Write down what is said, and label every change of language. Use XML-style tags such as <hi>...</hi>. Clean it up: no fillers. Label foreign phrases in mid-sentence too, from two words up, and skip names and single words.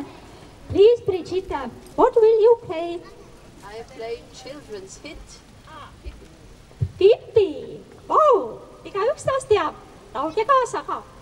<en>Please, Brigitte, what will you play? I play children's hit.</en> <et>Pippi! Vau! Igaüks taas teab. Laulge kaasa ka.</et>